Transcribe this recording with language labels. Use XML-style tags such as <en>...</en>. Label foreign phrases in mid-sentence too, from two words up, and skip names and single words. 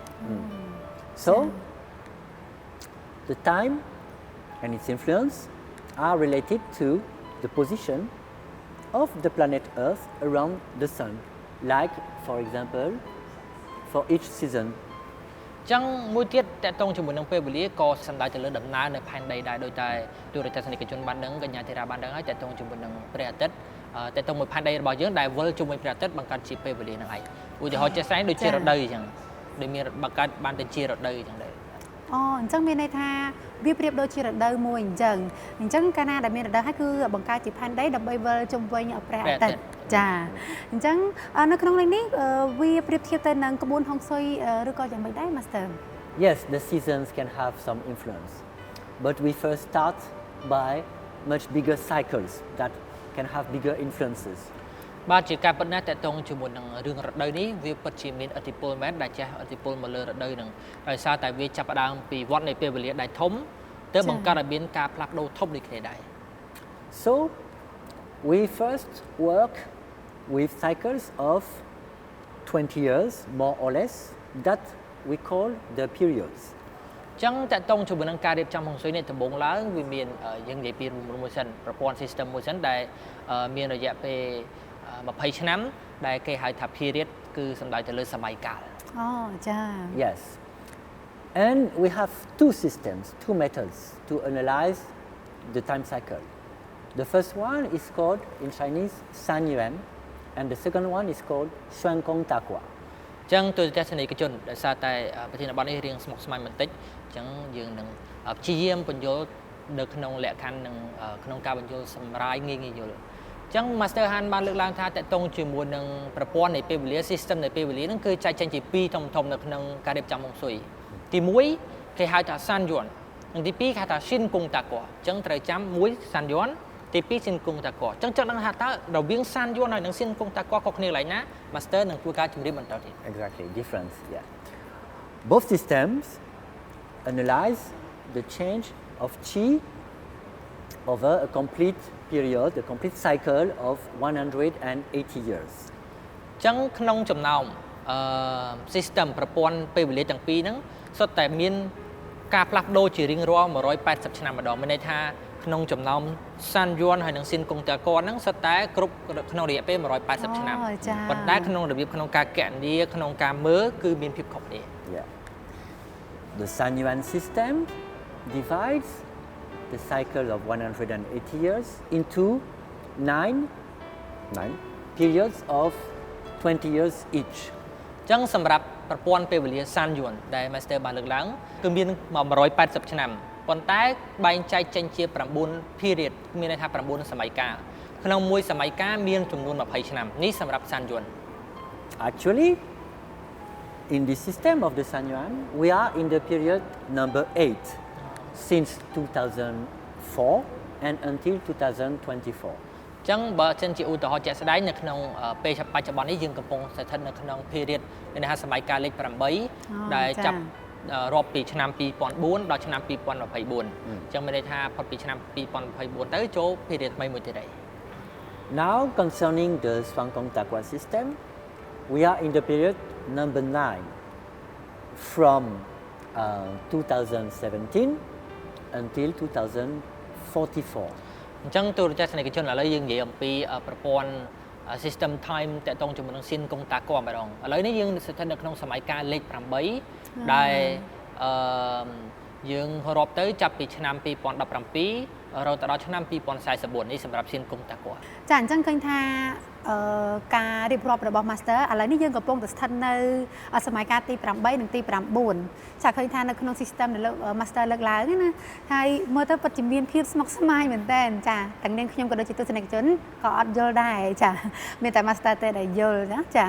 <en>So, the time and its influence are related to the position of the planet Earth around the Sun. Like, for example, for each season.</en> <km>ចឹងមួយទៀតតកតងជាមួយនឹងពេលវេលាក៏សំដៅទៅលើដំណើរនៅផែនដីដែរដោយតែទូរទស្សនិកជនបានដឹងកញ្ញាធីរ៉ាបានដឹងហើយតកតងជាមួយនឹងព្រះអាទិត្យតកតងមួយផែនដីរបស់យើងដែលវិលជាមួយព្រះអាទិត្យបង្កើតជាពេលវេលាហ្នឹងឯងឧទាហរណ៍ជាក់ស្ដែងដូចជារដូវអញ្ចឹងដូចមានបង្កើតបានទៅជារដូវអញ្ចឹងដែរ អូអញ្ចឹងមានន័យថាវាប្រៀបដូចជារដូវមួយអញ្ចឹងកាលណាដែលមានរដូវហើយគឺបង្កើតជាផែនដីដើម្បីវិលជុំវិញព្រះអាទិត្យចាអញ្ចឹងនៅក្នុងនេះវាប្រៀបធៀបទៅនឹងក្បួនហុងស៊ុយឬក៏យ៉ាងម៉េចដែរ Master</km> <en>Yes, the seasons can have some influence. But we first start by much bigger cycles that can have bigger influences.</en> <km>បាទជាការពិតណាស់តកតងជាមួយនឹងរឿងរដូវនេះវាពិតជាមានឥទ្ធិពលមែនដែលចេះឥទ្ធិពលមកលើរដូវហ្នឹងដោយសារតែវាចាប់ផ្ដើមពីវដ្តនៃពេលវេលាដែលធំទើបបង្កើតឲ្យមានការផ្លាស់ប្ដូរធំដូចគ្នាដែរ</km> <en>So, we first work with cycles of 20 years, more or less, that we call the periods.</en> <km>ចឹងតកតងជាមួយនឹងការរៀបចំហុងស៊ុយនេះដំបូងឡើងវាមានយើងនិយាយពីមួយសិនប្រព័ន្ធ system មួយសិនដែលមានរយៈពេល20ឆ្នាំដែលគេហៅថា period គឺសំដៅទៅលើសម័យកាល អូចា</km> <en>Yes. And we have two systems, two methods to analyze the time cycle. The first one is called in Chinese San Yuan, and the second one is called Xuan Gong Ta Gua.</en> <km>ចឹងទូរទស្សនិកជនដោយសារតែប្រធានបទនេះរៀងស្មុគស្មាញបន្តិចចឹងយើងនឹងព្យាយាមបញ្យល់នៅក្នុងលក្ខ ខណ្ឌនឹងក្នុងការបញ្យល់សម្រាយងាយៗយល់ចឹង Master Han បានលើកឡើងថាតកតងជាមួយនឹងប្រព័ន្ធនៃពេលវេលា system នៃពេលវេលាហ្នឹងគឺចែកចេញជាពីរធំៗនៅក្នុងការរៀបចំហុងស៊ុយទី1គេហៅថា San Yuan និងទី2គេហៅថា Xin Kung Ta Gua ចឹងត្រូវចាំ1 San Yuan ទី2 Xin Kung Ta Gua ចឹងដឹងថាតើរវាង San Yuan ហើយនិង Xin Kung Ta Gua ខុសគ្នាកន្លែងណា Master នឹងធ្វើការជម្រាបបន្តទៀត</km> <en>Exactly, difference, yeah. Both systems analyze the change of qi over a complete period, a complete cycle of 180 years.</en> <km>ចឹងក្នុងចំណោមsystem ប្រព័ន្ធពេលវេលាទាំងពីរហ្នឹងសុទ្ធតែមានការផ្លាស់ប្ដូរជារៀងរាល់180ឆ្នាំម្ដងមានន័យថាក្នុងចំណោម San Yuan ហើយនិង Xin Kung Ta Gua ហ្នឹងសុទ្ធតែគ្រប់ក្នុងរយៈពេល180ឆ្នាំប៉ុន្តែក្នុងរបៀបក្នុងការគណនាក្នុងការមើលគឺមានភាពខុសគ្នា</km> <en>Yeah. The San Yuan system divides the cycle of 180 years into nine periods of 20 years each.</en> <km>ចឹងសម្រាប់ប្រព័ន្ធពេលវេលា San Yuan ដែល Master បានលើកឡើងគឺមាន180ឆ្នាំប៉ុន្តែបែងចែកចេញជា9 period មានន័យថា9សម័យកាលក្នុងមួយសម័យកាលមានចំនួន20ឆ្នាំនេះសម្រាប់ San Yuan</km> <en>Actually, in the system of the San Yuan, we are in the period number 8 since 2004 and until 2024.</en> <km>ចឹងបើសិនជាឧទាហរណ៍ជាក់ស្ដែងនៅក្នុងពេលបច្ចុប្បន្ននេះយើងកំពុងស្ថិតនៅក្នុង period មានន័យថាសម័យកាលលេខ8ដែលចាប់រាប់ពីឆ្នាំ2004ដល់ឆ្នាំ2024ចឹងមានន័យថាផុតពីឆ្នាំ2024ទៅចូល period ថ្មីមួយទៀតហើយ</km> <en>Now, concerning the Xuan Gong Ta Gua system, we are in the period number 9 from 2017 until 2044.</en> <km>អញ្ចឹងទូរទស្សនិកជនឥឡូវយើងនិយាយអំពីប្រព័ន្ធ</km> <en>system time</en> <km>តកតងជាមួយនឹង Xin Kung Ta Gua ម្ដងឥឡូវនេះយើងស្ថិតនៅក្នុងសម័យកាលលេខ8ដែលយើងរាប់ទៅចាប់ពីឆ្នាំ2017រហូតដល់ឆ្នាំ2044នេះសម្រាប់ Xin Kung Ta Gua ចាអញ្ចឹងឃើញថាការរៀបរាប់របស់ Master ឥឡូវនេះយើងកំពុងតែស្ថិតនៅសម័យកាលទី8និងទី9ចាឃើញថានៅក្នុង system ដែល Master លើកឡើងណាហើយមើលទៅពិតជាមានភាពស្មុគស្មាញមែនតើចាទាំងនាងខ្ញុំក៏ដូចជាទស្សនិកជនក៏អត់យល់ដែរចាមានតែ Master ទេដែលយល់ណាចា</km>